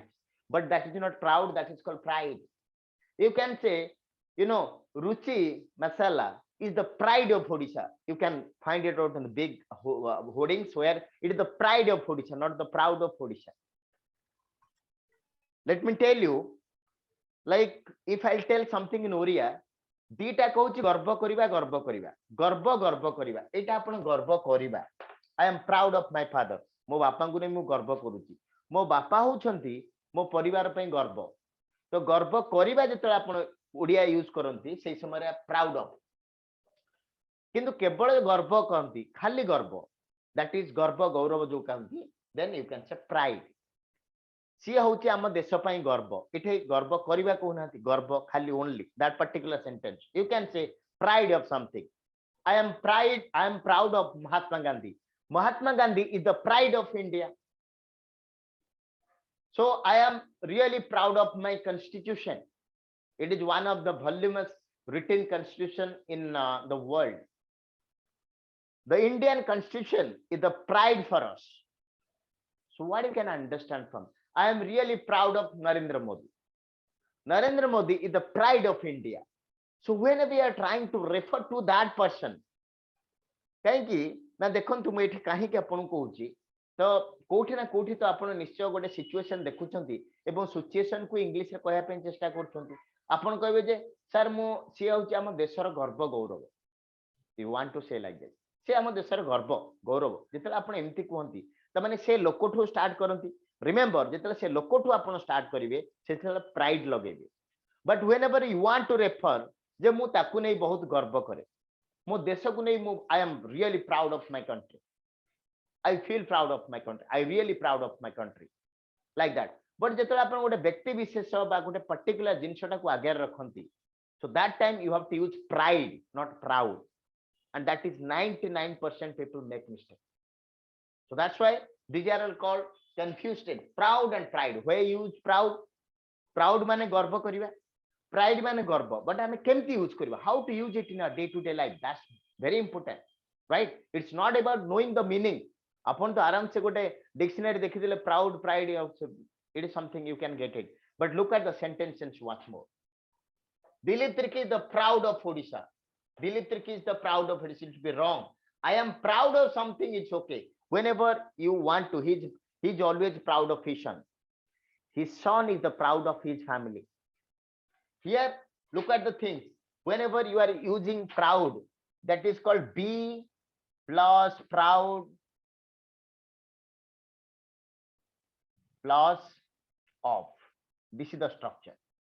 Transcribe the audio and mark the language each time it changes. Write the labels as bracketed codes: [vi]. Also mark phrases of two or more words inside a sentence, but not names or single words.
[en] But that is not proud, that is called pride. You can say, Ruchi Masala is the pride of Odisha. You can find it out in the big hoardings where it is the pride of Odisha, not the proud of Odisha. Let me tell you, like if I'll tell something in Oriya, [or] ଦିଟା କହୁଛି ଗର୍ବ କରିବା ଗର୍ବ କରିବା ଗର୍ବ କରିବା ଏଇଟା ଆପଣ ଗର୍ବ କରିବା [en] I am proud of my father [or] ମୋ ବାପାଙ୍କୁ ନେଇ ମୁଁ ଗର୍ବ କରୁଛି ମୋ ବାପା ହଉଛନ୍ତି ମୋ ପରିବାର ପାଇଁ ଗର୍ବ ତ ଗର୍ବ କରିବା ଯେତେବେଳେ ଆପଣ ଓଡିଆ ୟୁଜ କରନ୍ତି ସେଇ ସମୟରେ [en] proud of [or] କିନ୍ତୁ କେବଳ ଗର୍ବ କହନ୍ତି ଖାଲି ଗର୍ବ [en] that is [or] ଗର୍ବ ଗୌରବ ଯୋଉ କହନ୍ତି [en] then you can say pride [or] ସିଏ ହଉଛି ଆମ ଦେଶ ପାଇଁ ଗର୍ବ ଏଠି ଗର୍ବ କରିବା କହୁନାହାନ୍ତି ଗର୍ବ ଖାଲି [en] only that particular sentence you can say pride of something I am proud of Mahatma Gandhi is the pride of India so I am really proud of my constitution it is one of the voluminous written constitution in the world the Indian constitution is the pride for us so what you can understand from I am really proud of Narendra Modi. Narendra Modi is the pride of India. So whenever we are trying to refer to that person, [or] କାହିଁକି ନା ଦେଖନ୍ତୁ ମୁଁ ଏଠି କାହିଁକି ଆପଣଙ୍କୁ କହୁଛି ତ କୋଉଠି ନା କୋଉଠି ତ ଆପଣ ନିଶ୍ଚୟ ଗୋଟେ ସିଚୁଏସନ ଦେଖୁଛନ୍ତି ଏବଂ ସିଚୁଏସନ କୁ ଇଂଲିଶ ରେ କହିବା ପାଇଁ ଚେଷ୍ଟା କରୁଛନ୍ତି ଆପଣ କହିବେ ଯେ ସାର୍ ମୁଁ ସିଏ ହଉଛି ଆମ ଦେଶର ଗର୍ବ ଗୌରବ [en] you want to say like that [or] ସେ ଆମ ଦେଶର ଗର୍ବ ଗୌରବ ଯେତେବେଳେ ଆପଣ ଏମିତି କୁହନ୍ତି ତାମାନେ ସେ ଲୋକଠୁ ଷ୍ଟାର୍ଟ କରନ୍ତି remember ଯେତେବେଳେ ସେ ଲୋକଠୁ ଆପଣ ଷ୍ଟାର୍ଟ କରିବେ ସେତେବେଳେ ପ୍ରାଇଡ ଲଗେଇବେ [en] but whenever you want to refer [or] ଯେ ମୁଁ ତାକୁ ନେଇ ବହୁତ ଗର୍ବ କରେ ମୋ ଦେଶକୁ ନେଇ ମୁଁ [en] I am really proud of my country I feel proud of my country I really proud of my country like that but [or] ଯେତେବେଳେ ଆପଣ ଗୋଟେ ବ୍ୟକ୍ତି ବିଶେଷ ବା ଗୋଟେ particular ଜିନିଷଟାକୁ ଆଗରେ ରଖନ୍ତି [en] so that time you have to use pride not proud and that is 99% people make mistake so that's why these are all called confused proud and pride where you use proud [or] ମାନେ ଗର୍ବ କରିବା pride ମାନେ ଗର୍ବ [en] but [or] ଆମେ କେମିତି ୟୁଜ କରିବା [en] how to use it in our day to day life that's very important right it's not about knowing the meaning [or] ଆପଣ ତ ଆରାମ ସେ ଗୋଟେ ଡିକ୍ସନାରୀ ଦେଖି ଦେଲେ [en] proud pride it is something you can get it but look at the sentence and watch more Dilip Trikhi is the proud of Odisha Dilip Trikhi is the proud of Odisha it should be wrong I am proud of something it's okay whenever you want to he's always proud of his son is the proud of his family here look at the things whenever you are using proud that is called be plus proud plus of this is the structure